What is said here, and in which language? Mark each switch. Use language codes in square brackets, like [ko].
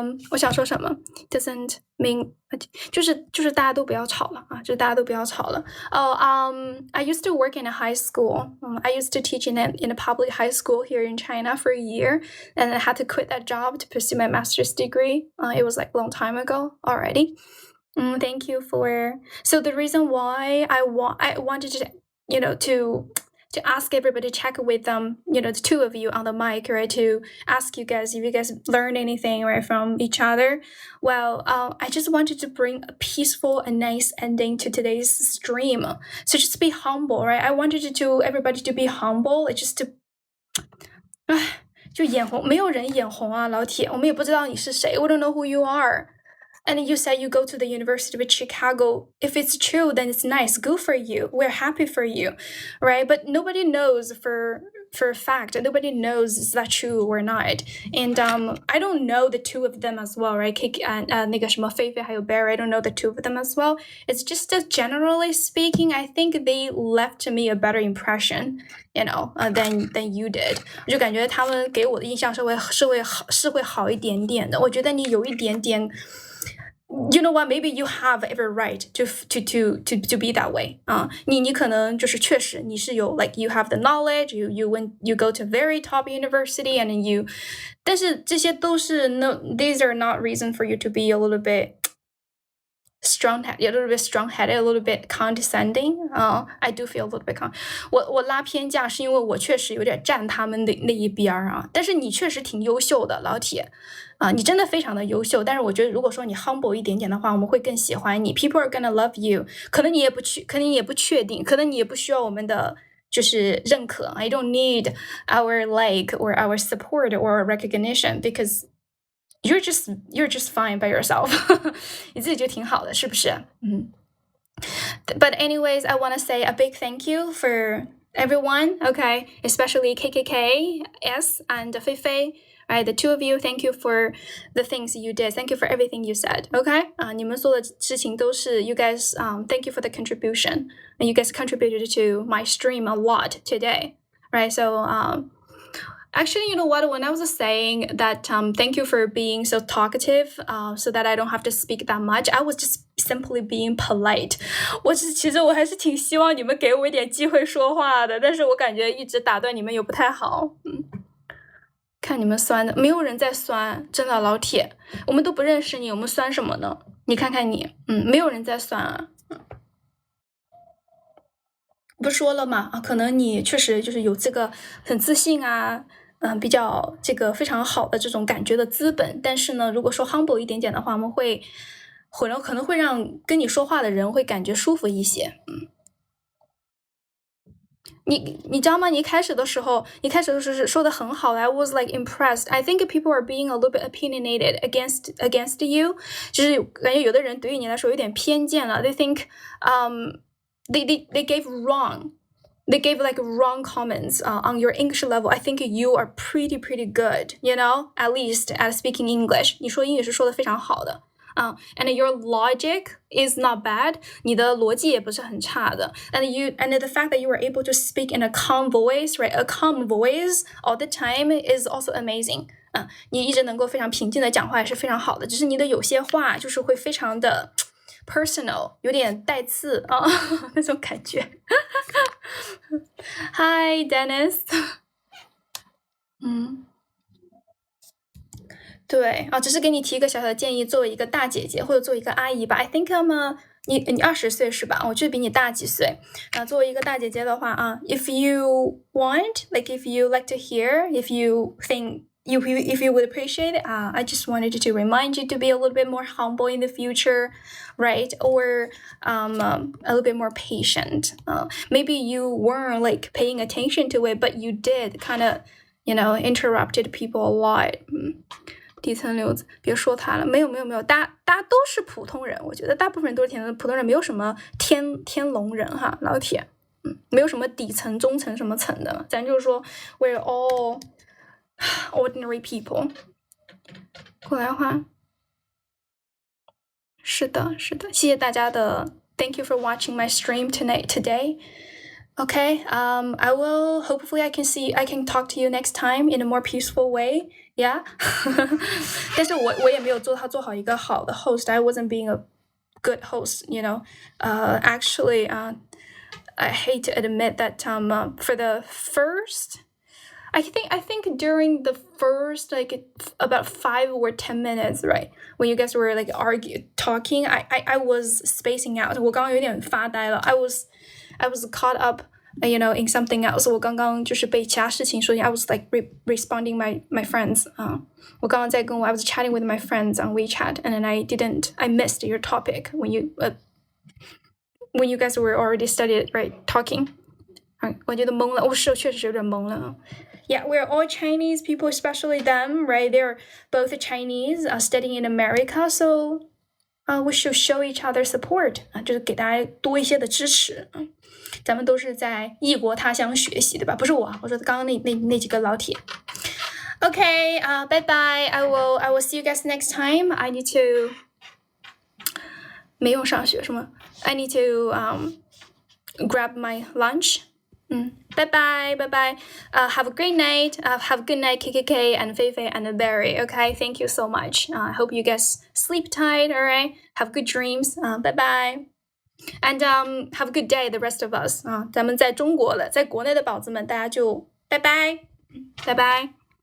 [zh] 我想说什么 [en] doesn't mean [zh] 就是大家都不要吵了啊，就是大家都不要吵了。 [en] I used to work in a high school. I used to teach in a public high school here in China for a year, and I had to quit that job to pursue my master's degree. It was like a long time ago already. Thank you for. So the reason why I wanted to, you know, to to ask everybody to check with the two of you on the mic, right? To ask you guys if you guys learned anything, right, from each other. Well, I just wanted to bring a peaceful and nice ending to today's stream. So just be humble, right? I wanted everybody to be humble. It's just to [zh] 就眼红，没有人眼红啊，老铁，我们也不知道你是谁 [en] we don't know who you are. And you said you go to the University of Chicago. If it's true, then it's nice. Good for you. We're happy for you, right? But nobody knows for a fact. Nobody knows is that true or not. And I don't know the two of them as well, right? [zh] 那个什么菲菲还有 [en] Barry, I don't know the two of them as well. It's just that generally speaking, I think they left me a better impression, than you did. [zh] 我就感觉他们给我的印象是会好一点点的。我觉得你有一点点。 [en] You know what? Maybe you have every right to be that way. [zh] 你可能就是确实你是有 [en] like you have the knowledge. You go to very top university and you. [zh] 但是这些都是 [en] these are not reason for you to be a little bit strong-headed, a little bit condescending. I do feel a little bit [zh] 我拉偏架是因为我确实有点站他们的那一边啊。但是你确实挺优秀的，老铁。你真的非常的优秀，但是我觉得如果说你 humble 一点点的话，我们会更喜欢你。 [en] People are gonna love you. [zh] 可能你也不确定，可能你也不需要我们的就是认可。 [en] I don't need our like or our support or recognition because you're just fine by yourself. [zh] 你自己就挺好的，是不是？ [en] But anyways, I want to say a big thank you for everyone, okay? Especially KKK, S, and Fei Fei. Right, the two of you, thank you for the things you did. Thank you for everything you said. Okay? [zh] 你们做的事情都是 [en] you guys, thank you for the contribution. And you guys contributed to my stream a lot today. Right? So, actually, you know what? When I was saying that thank you for being so talkative, so that I don't have to speak that much, I was just simply being polite. [zh] 其实我还是挺希望你们给我一点机会说话的，但是我感觉一直打断你们又不太好。看你们酸的，没有人在酸，真的老铁，我们都不认识你，我们酸什么呢？你看看你，没有人在酸啊。不说了嘛，可能你确实就是有这个很自信啊，比较这个非常好的这种感觉的资本，但是呢，如果说 humble 一点点的话，我们可能会让跟你说话的人会感觉舒服一些，你知道吗？你开始的时候是说的很好的 [en] I was like impressed. I think people are being a little bit opinionated against you. [zh] 就是感觉有的人对于你来说有点偏见了。 [en] They think, they gave like wrong comments on your English level. I think you are pretty good, at least at speaking English. [zh] 你说英语是说的非常好的。 [en] And your logic is not bad. [zh] 你的逻辑也不是很差的。 [en] And the fact that you were able to speak in a calm voice, right? A calm voice all the time is also amazing. [zh] 你一直能够非常平静的讲话也是非常好的。只是你的有些话就是会非常的 personal, 有点带刺啊，那种感觉。 [en] Hi, Dennis. [zh] 对只是给你提一个小小的建议，作为一个大姐姐或者作为一个阿姨吧。 [en] I think [zh] 你20岁是吧？我就比你大几岁。作为一个大姐姐的话 [en] if you want, like if you like to hear, if you think if you would appreciate it, I just wanted to remind you to be a little bit more humble in the future, right? Or a little bit more patient. Maybe you weren't like paying attention to it, but you did kind of, interrupted people a lot. [zh] 底层流子，别说他了，没有，大家都是普通人，我觉得大部分人都是普通人，没有什么天龙人哈，老铁，没有什么底层、中层什么层的，咱就是说 [en] we're all ordinary people。 [zh] 过来话，是的，谢谢大家的 [en] ，Thank you for watching my stream today. Okay, I will. Hopefully, I can talk to you next time in a more peaceful way. Yeah. [zh] 但是我也没有做好一个好的 host. [en] I wasn't being a good host, Actually, I hate to admit that for the first, I think during the first like about 5 or 10 minutes, right, when you guys were like talking, I was spacing out. [zh] 我刚刚有点发呆了。 [en] I was caught up you know, in something else. [zh] 我刚刚就是被其他事情说， [en] I was like responding my friends. [zh] 我刚刚在跟我 [en] I was chatting with my friends on WeChat, and then I missed your topic when you guys were already started talking. [zh] 我觉得懵了，确实是有点懵了。 [en] Yeah, we're all Chinese people, especially them, right? They're both Chinese, studying in America, so we should show each other support. [zh] 就是给大家多一些的支持。咱们都是在异国他乡学习，对吧？不是我说刚刚那几个老铁。 [en] Okay, bye bye. I will see you guys next time. I need to [zh] 没用上学是吗？ [en] I need to grab my lunch. Bye bye. Have a great night. Have a good night, KKK and Feifei and Barry. Okay, thank you so much. I hope you guys sleep tight. All right, have good dreams. Bye bye. And have a good day, the rest of us. [zh] 咱们在中国了，在国内的宝子们，大家就拜拜，拜拜。